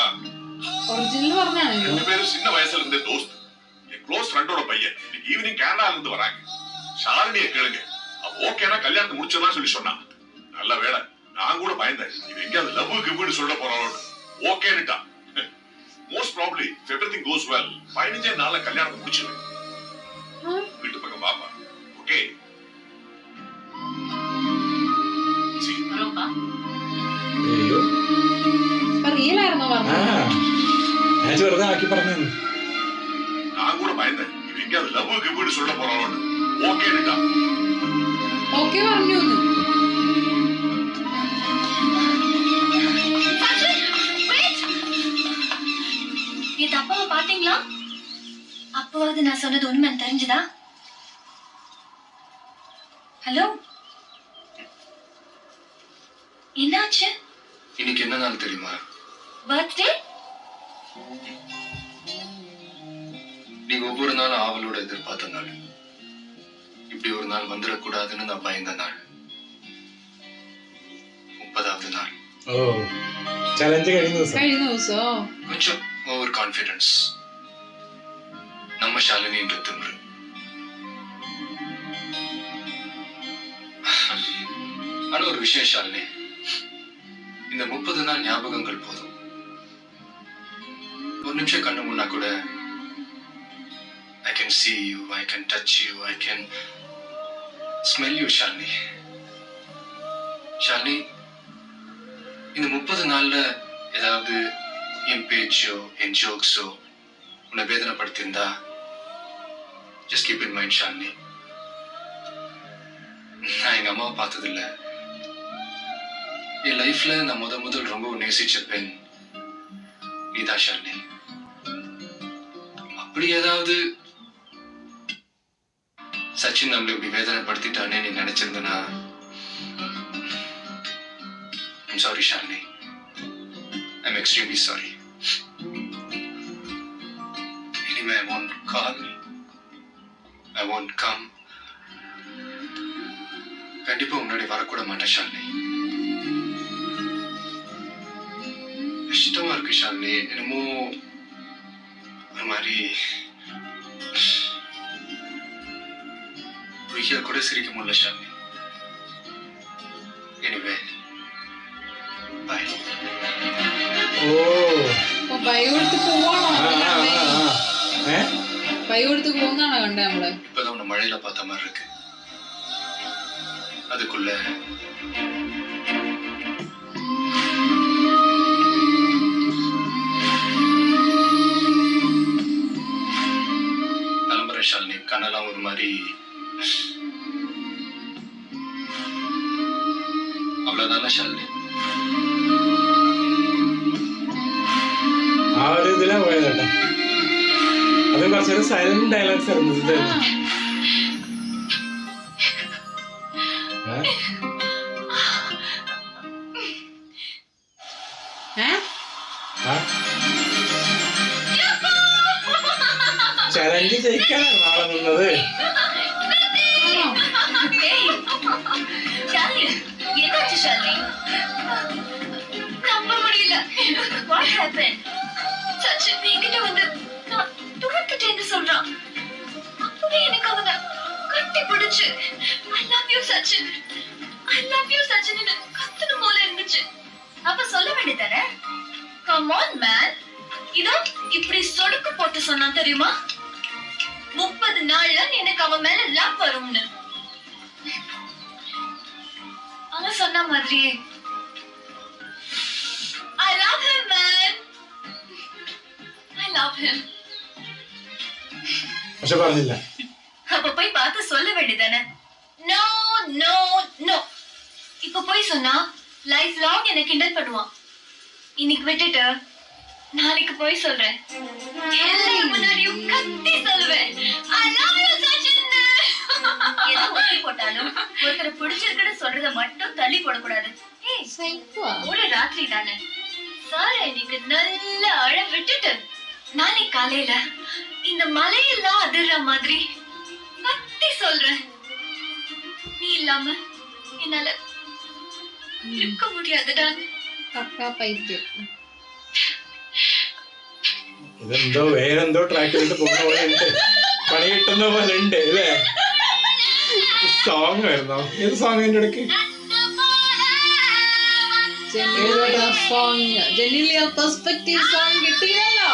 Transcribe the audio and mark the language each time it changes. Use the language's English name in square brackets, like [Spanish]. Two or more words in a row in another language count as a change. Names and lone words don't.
[Malayalam] ஒரிஜினல் പറഞ്ഞാണ്. [Tamil] 2 பேரும் சின்ன வயசுல இருந்தே தோஸ்த். என் க்ளோஸ் ஃப்ரெண்டோட பையன் இன்னைக்கு ஈவினிங் கனடால இருந்து வராங்க. ஷாலினியை கேளுங்க, அவ ஓகேனா கல்யாணத்தை முடிச்சிடலாம் சொல்லி சொன்னான். நல்ல வேளை, நான் கூட பயந்தேன் இது எங்கேயாவது லவ் கிவ்னு சொல்ல போறாளோ. ஓகேன்னுட்டா. [English] most probably if everything goes well [Tamil] 15 நாள்ல கல்யாணத்தை முடிச்சிடுவேன். வீட்டு பக்கம் பாப்பா. ஓகே? [Malayalam] അയ്യോ റിയൽ ആയിരുന്നു ആ പറഞ്ഞത്. ഞാൻ വെറുതെ ആക്കി പറഞ്ഞു. [Tamil] நான் கூட பயந்தேன் இது எங்கேயாவது லவ் கிவ்னு சொல்ல போறாளோ. ஓகேன்னுட்டா. [Malayalam] ഓക്കെ പറഞ്ഞു. [Tamil] நேத்து அப்பாவை பாத்தீங்களா? அப்பவாவது நான் சொன்னது உண்மைன்னு தெரிஞ்சுதா? ஹலோ, என்னாச்சு? இன்னைக்கு என்ன நாள் தெரியுமா? பர்த்டே? நீங்க ஒவ்வொரு நாளும் ஆவலோட எதிர்பார்த்த நாள். இப்படி ஒரு நாள் வந்துடக்கூடாதுன்னு நான் பயந்த நாள். 30வது நாள். [Malayalam] ഓ ചലഞ്ച് കഴിഞ്ഞ ദിവസം. കഴിഞ്ഞ ദിവസോ? [Tamil] கொஞ்சம் ஓவர் கான்ஃபிடன்ஸ். நம்ம ஷாலினின்ற திமிரு. ஆனா ஒரு விஷயம் ஷாலினி, இந்த 30 நாள் ஞாபகங்கள் போதும். ஒரு நிமிஷம் கண்ணு முன்னா கூட [English] I can see you, I can touch you, I can smell you [Tamil] ஷாலினி. ஷாலினி, இந்த 30 நாள்ல ஏதாவது என் பேச்சோ என் ஜோக்ஸோ உன்னை வேதனைப்படுத்தியிருந்தா [English] just keep in mind [Tamil] ஷாலினி. நான் எங்க அம்மாவை பார்த்ததில்ல. என் லைஃப்ல நான் முதல் ரொம்ப நேசிச்ச பெண் நீதான் ஷாலினி. அப்படி ஏதாவது சச்சின் நம்மளை இப்படி வேதனைப்படுத்திட்டானே நீ நினைச்சிருந்தனா [English] I'm sorry [Tamil] ஷாலினி. I'm extremely sorry. இனிமே I won't call, I won't come. கண்டிப்பா முன்னாடி வரக்கூட மாட்டேன் ஷாலினி. கஷ்டமா இருக்கு ஷாலினி. என்னமோ ஒரு மாதிரி பொய்யா கூட சிரிக்க முடியல ஷாலினி. [English] anyway bye. [Malayalam] ഓ പൈ കൊടുത്ത് പോവാണോ ഏ പൈ കൊടുത്ത് പോകുന്നാണോ കണ്ടേ നമ്മള്? [Tamil] இப்பதான் உன்னை மழையில பார்த்த மாதிரி இருக்கு. அதுக்குள்ள கிளம்புற ஷாலினி. கண்ணெல்லாம் ஒரு மாதிரி. அவ்வளவுதான ஷாலினி? [Malayalam] ആ ഒരു ഇതിലാ പോയതല്ലേ. അത് കുറച്ചൊരു [English] silent dialogues [Malayalam] ആയിരുന്നു ഇത്. ചലഞ്ച് ജയിക്കാനാണ് നാളെ നിന്നത്. [Tamil] ஷாலினி என்னாச்சு ஷாலினி? நம்ப முடியல. [English] what happen? [Tamil] சச்சின் என்கிட்ட வந்து நான் துரத்துட்டேன்னு சொல்றான். அப்பவே எனக்கு அவனை கட்டி பிடிச்சு [English] I love you [Tamil] சச்சின், [English] I love you [Tamil] சச்சின் கத்தணும் போல இருந்துச்சு. அப்ப சொல்ல வேண்டியதானே? [English] come on man. [Tamil] இதோ இப்படி சொடுக்கு போட்டு சொன்னான் தெரியுமா? 30 நாள்ல எனக்கு அவன் மேல லவ் வரும்னு. அவன் சொன்ன மாதிரியே [English] I love him man. I love him. [Malayalam] പക്ഷെ പറഞ്ഞില്ല. [Tamil] அப்ப போய் பார்த்து சொல்ல வேண்டியதானே? [English] no no no. [Tamil] இப்ப போய் சொன்னா [English] life long [Tamil] என்ன கிண்டல் பண்ணுவான். இன்னைக்கு விட்டுட்டு நாளைக்கு போய் சொல்றேன். எல்லாரும் முன்னாடியும் கத்தி சொல்லுவேன் [English] I love you [Tamil] சச்சின். ஏதோ ஒட்டி போட்டாலும் ஒருத்தரை பிடிச்சிருக்குன்னு சொல்றத மட்டும் தள்ளி போடக்கூடாது. ஏய் [Malayalam] സൈക്കോ [Tamil] ஒரு ராத்திரி தானே சார் இன்னைக்கு நல்ல அழ விட்டுட்டு நாளைக்கு காலையில இந்த மலையெல்லாம் அதிர்ற மாதிரி கத்தி சொல்றேன். நீ இல்லாம என்னால இருக்க முடியாதுடா. [Malayalam] പക്കാ പൈത്യം. ഇതെന്തോ വേറെന്തോ ട്രാക്കിലോട്ട് പോകുന്ന പോലെ ഉണ്ട്. പണി കിട്ടുന്ന പോലെ ഉണ്ട് അല്ലേ? സോങ് വരുന്നോ? ഏത് സോങ് എന്റെ ഇടയ്ക്ക്? ജെനിലിയ [English] perspective song [Malayalam] കിട്ടിയല്ലോ.